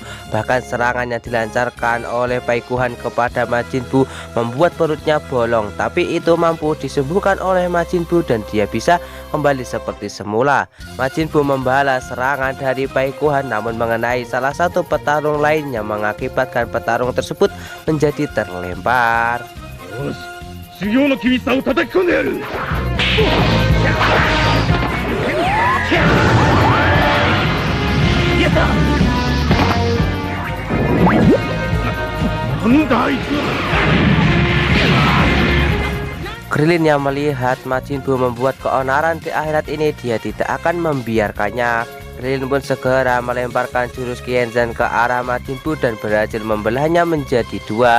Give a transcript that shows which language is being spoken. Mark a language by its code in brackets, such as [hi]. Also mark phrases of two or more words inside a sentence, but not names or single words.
[id] Bahkan serangan yang dilancarkan oleh Bai Kuhan kepada Majin Buu membuat perutnya bolong, tapi itu mampu disembuhkan oleh Majin Buu dan dia bisa kembali seperti semula. Majin Buu membalas serangan dari Bai Kuhan namun mengenai salah satu petarung lain yang mengakibatkan petarung tersebut menjadi terlempar. [ja] 修行の厳しさを叩き込んでやる。なんだあいつ。 [id] Krillin yang melihat Majin Buu membuat keonaran di akhirat ini, dia tidak akan membiarkannya. Krillin pun segera melemparkan jurus Qianzhan ke arah Majin Buu dan berhasil membelahnya menjadi dua.